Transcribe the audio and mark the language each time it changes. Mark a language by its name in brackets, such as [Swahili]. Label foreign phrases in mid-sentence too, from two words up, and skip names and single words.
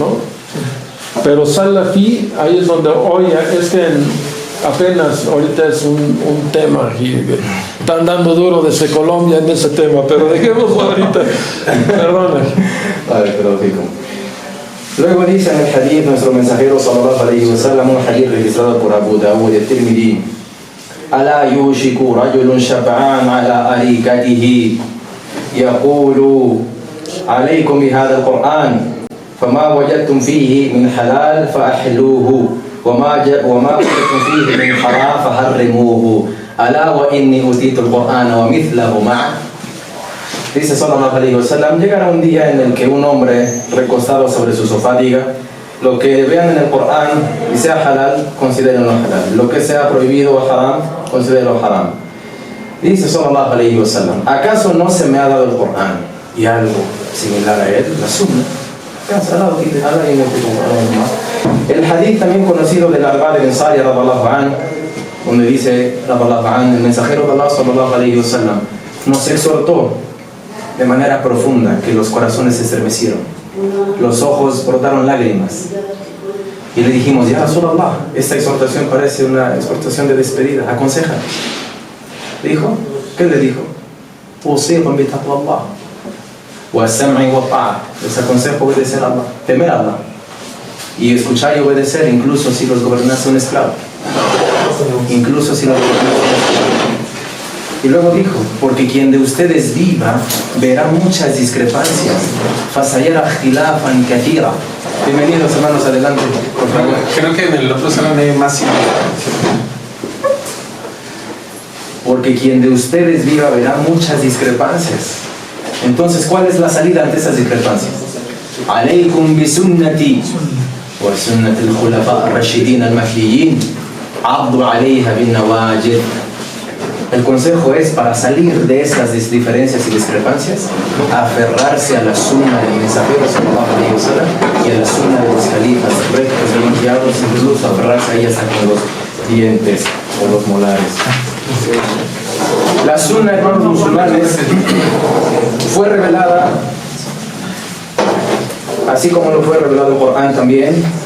[Spanish] Pero Salafi, ahí es donde hoy es que apenas ahorita es un tema aquí, están dando duro desde Colombia en ese tema, pero dejémoslo ahorita. Perdona. Vale, pero fijo. Luego dice en el hadith nuestro mensajero [Arabic] صلى الله عليه وسلم, [Spanish] un hadith registrado por Abu Dawud y Tirmidhi: [Arabic] ألا يوشك رجل شبعان على أريكته يقول عليكم بهذا القرآن فما وجدتم فيه من حلال فأحلوه وما وجدتم فيه من حرام فحرموه ألا وإني أوتيت القرآن ومثله معه. [Spanish] Dice [Arabic] صلى الله عليه وسلم, [Spanish] llegará un día en el que un hombre recostado sobre su sofá diga: lo que vean en el Corán y sea halal, considérenlo halal. Lo que sea prohibido o haram, considérenlo haram. Dice [Arabic] صلى الله عليه وسلم: [Spanish] ¿acaso no se me ha dado el Corán y algo similar a él, la sunna? El hadith también conocido del Arbad ibn Sari [Arabic] رضي الله عنه, [Spanish] donde dice [Arabic] رضي الله عنه, [Spanish] el mensajero de Allah [Arabic] صلى الله عليه وسلم [Spanish] nos exhortó de manera profunda, que los corazones se estremecieron, los ojos brotaron lágrimas, y le dijimos: [Arabic] يا رسول الله, [Spanish] esta exhortación parece una exhortación de despedida, aconseja. Dijo, ¿qué le dijo? [Arabic] أوصيكم بتقوى الله والسمع والطاعة. [Spanish] Les aconsejo obedecer a Allah, temer a Allah y escuchar y obedecer, incluso si los gobernase un esclavo, incluso si los gobernase un esclavo. Y luego dijo: porque quien de ustedes viva verá muchas discrepancias. [Arabic] فسيرى اختلافا كثيرا. [Spanish] Bienvenidos, hermanos, adelante, por favor. Creo que en el otro salón hay más significación. Porque quien de ustedes viva verá muchas discrepancias. Entonces, ¿cuál es la salida ante esas discrepancias? [Arabic] عليكم بسنتي وسنة الخلفاء الراشدين المهديين. عضوا عليها بالنواجذ. [Spanish] El consejo es, para salir de esas diferencias y discrepancias, aferrarse a la sunna del mensajero [Arabic] صلى الله عليه وسلم [Spanish] y a la sunna de los califas rectos y los guiados, incluso aferrarse a ellas hasta los dientes o los molares. La sunna, hermanos musulmanes, fue revelada, así como lo fue revelado el Corán también.